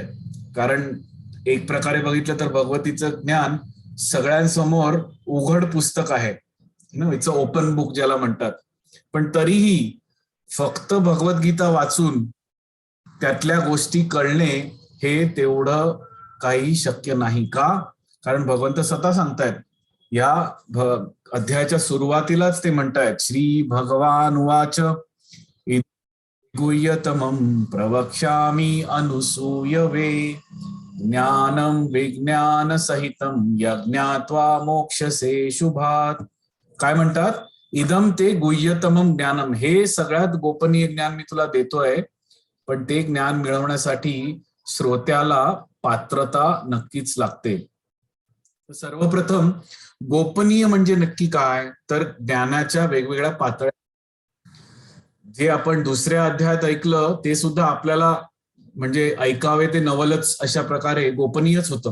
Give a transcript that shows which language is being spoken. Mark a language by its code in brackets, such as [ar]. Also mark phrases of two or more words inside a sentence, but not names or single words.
[mr] कारण एक प्रकारे बघितलं तर भगवतीचं ज्ञान सगळ्यांसमोर उघड पुस्तक आहे, [en] it's a open book [mr] ज्याला म्हणतात. पण तरीही फक्त भगवद्गीता वाचून त्यातल्या गोष्टी कळणे हे तेवढं काही शक्य नाही. का? कारण भगवंत स्वतः सांगतायत, या अध्यायाच्या सुरुवातीलाच ते म्हणतायत, [sa] श्री भगवान उवाच गुह्यतमं प्रवक्ष्यामि अनुसूयवे ज्ञानं विज्ञान सहितं यज्ञात्वा मोक्षसे शुभात. [mr] काय म्हणतात? [sa] इदम ते गुह्यतमं ज्ञानम, [mr] हे सगळ्यात गोपनीय ज्ञान मी तुला देतोय, पण ते ज्ञान मिळवण्यासाठी श्रोत्याला पात्रता नक्कीच लागते. सर्वप्रथम गोपनीय म्हणजे नक्की काय? तर ज्ञानाच्या वेगवेगळ्या पातळ्या. जे आपण दुसऱ्या अध्यायात ऐकलं ते सुद्धा आपल्याला म्हणजे ऐकावे ते नवलच अशा प्रकारे गोपनीयच होतं.